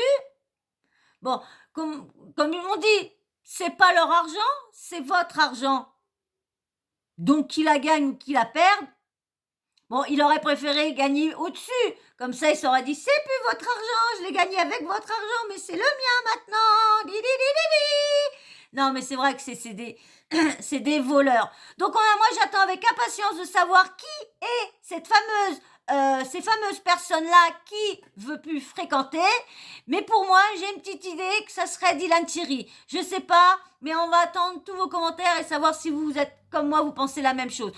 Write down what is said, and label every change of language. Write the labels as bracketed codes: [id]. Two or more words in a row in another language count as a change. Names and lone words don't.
[fr] Bon, comme ils m'ont dit, c'est pas leur argent, c'est votre argent. Donc, qu'il la gagne ou qu'il la perde, bon, il aurait préféré gagner au-dessus. Comme ça, il s'aurait dit, c'est plus votre argent, je l'ai gagné avec votre argent, mais c'est le mien maintenant. Di, di, di, di, di. Non, mais c'est vrai que c'est des, c'est des voleurs. Donc, moi, j'attends avec impatience de savoir qui est cette fameuse ces fameuses personnes-là qui veut plus fréquenter. Mais pour moi, j'ai une petite idée que ça serait Dylan Thierry. Je sais pas, mais on va attendre tous vos commentaires et savoir si vous êtes comme moi, vous pensez la même chose.